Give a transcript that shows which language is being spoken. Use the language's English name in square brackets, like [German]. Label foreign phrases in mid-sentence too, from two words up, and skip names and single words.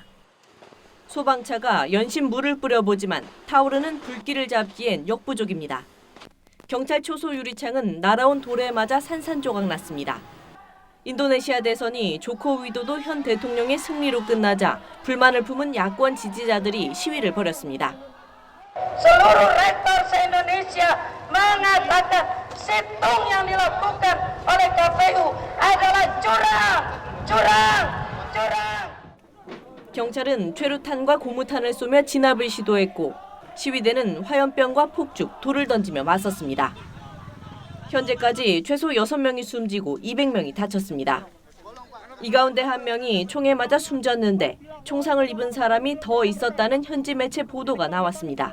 [Korean] 소방차가 연신 물을 뿌려보지만 타오르는 불길을 잡기엔 역부족입니다. 경찰 초소 유리창은 날아온 돌에 맞아 산산조각 났습니다. 인도네시아 대선이 조코 위도도 현 대통령의 승리로 끝나자 불만을 품은 야권 지지자들이 시위를 벌였습니다. [Indonesian] Seluruh rektor se-Indonesia mengatakan situng yang dilakukan oleh KPU adalah curang. [Korean] 경찰은 최루탄과 고무탄을 쏘며 진압을 시도했고 시위대는 화염병과 폭죽, 돌을 던지며 맞섰습니다. 현재까지 최소 6명이 숨지고 200명이 다쳤습니다. 이 가운데 한 명이 총에 맞아 숨졌는데 총상을 입은 사람이 더 있었다는 현지 매체 보도가 나왔습니다.